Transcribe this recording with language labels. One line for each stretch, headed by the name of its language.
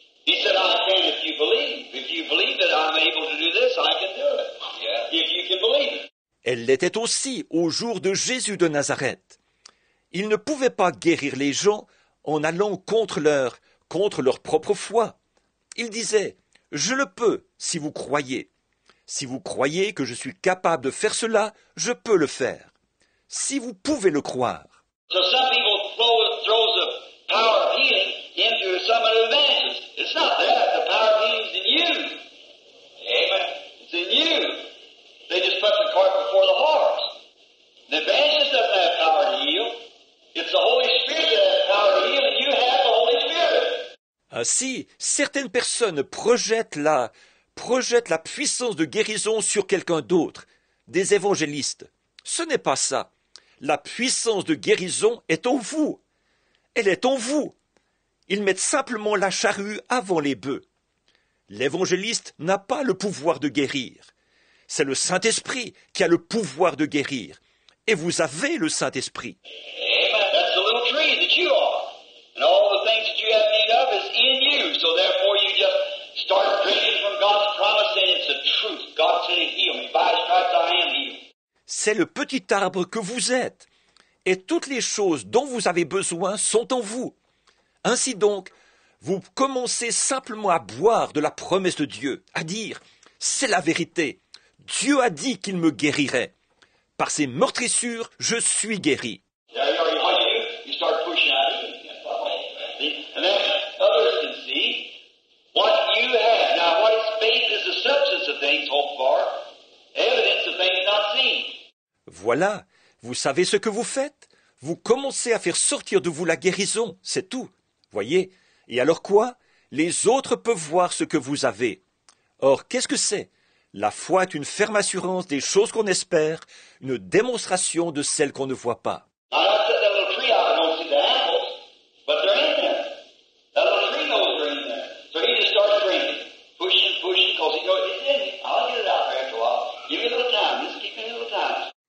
English: He said, I can if you believe. If you believe that I'm able to do this, I can do it. Yeah. If you can believe it.
French: Elle l'était aussi au jour de Jésus de Nazareth. Il ne pouvait pas guérir les gens en allant contre leur propre foi. Il disait, « Je le peux si vous croyez. Si vous croyez que je suis capable de faire cela, je peux le faire. Si vous pouvez le croire. »
English: So some people throw the power of healing into some of the evangelists. It's not that. The power of healing is in you. Amen. It's in you. They just put the cart before the horse. The evangelist doesn't have power to heal. It's the Holy Spirit that has power to heal, and you have the Holy Spirit.
French: Ainsi, certaines personnes projettent la puissance de guérison sur quelqu'un d'autre, des évangélistes. Ce n'est pas ça. La puissance de guérison est en vous. Elle est en vous. Ils mettent simplement la charrue avant les bœufs. L'évangéliste n'a pas le pouvoir de guérir. C'est le Saint-Esprit qui a le pouvoir de guérir. Et vous avez le Saint-Esprit. Amen.
English: That's the little tree that you are. And all the things that you have need of is in you. So therefore you just start drinking from God's promise, and it's the truth. God said He'd heal me. By His stripes I am healed.
French: C'est le petit arbre que vous êtes. Et toutes les choses dont vous avez besoin sont en vous. Ainsi donc, vous commencez simplement à boire de la promesse de Dieu, à dire, c'est la vérité. Dieu a dit qu'il me guérirait. Par ses meurtrissures, je suis guéri.
English: There you are. What you do, you start pushing out of it. See? And then others can see what you have. Now, what is faith is the substance of things hoped for, evidence of things not seen.
French: Voilà, vous savez ce que vous faites? Vous commencez à faire sortir de vous la guérison, c'est tout. Voyez? Et alors quoi? Les autres peuvent voir ce que vous avez. Or, qu'est-ce que c'est? La foi est une ferme assurance des choses qu'on espère, une démonstration de celles qu'on ne voit pas.
English: Now, I put that little tree out. I don't see the apples, but they're in there. That little tree knows they're in there. So he just starts drinking, pushing, because he knows it's in me. I'll get it out there after a while. Give me a little time. Just give me a little time.